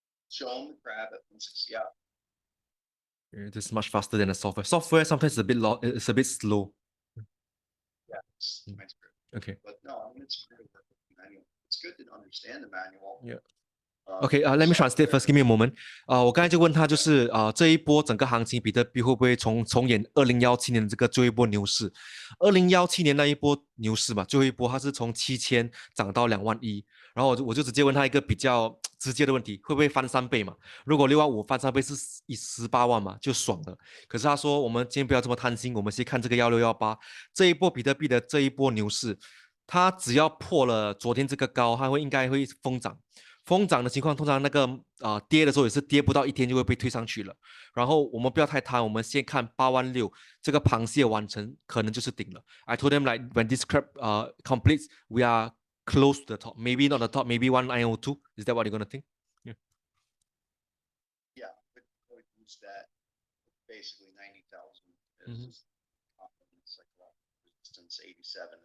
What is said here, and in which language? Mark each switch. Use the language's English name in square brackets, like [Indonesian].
[English] Show them the crab at 160. Yeah. This is much faster than the software. Software sometimes is a bit slow. Yeah, it's okay. But no, I mean it's good to work with the manual. It's good to understand the manual. Yeah. Okay, let me translate first. Give me a moment. [Chinese] 我刚才就问他，就是这一波整个行情，比特币会不会重演2017年的这个最后一波牛市？2017年那一波牛市嘛，最后一波它是从7000涨到21000，然后我就直接问他一个比较直接的问题，会不会翻3倍嘛？如果615翻3倍是18万嘛，就爽了。可是他说我们今天不要这么贪心，我们先看这个1618这一波比特币的这一波牛市，它只要破了昨天这个高，它应该会疯涨。疯涨的情况，通常那个跌的时候也是跌不到1天就会被推上去了。然后我们不要太贪，我们先看86000这个螃蟹完成，可能就是顶了。 [English] I told them like when this crab completes, we are close to the top. Maybe not the top, maybe 1902. Is that what you're gonna think? Yeah. Yeah, but we use that basically 90,000 is psychological resistance 87.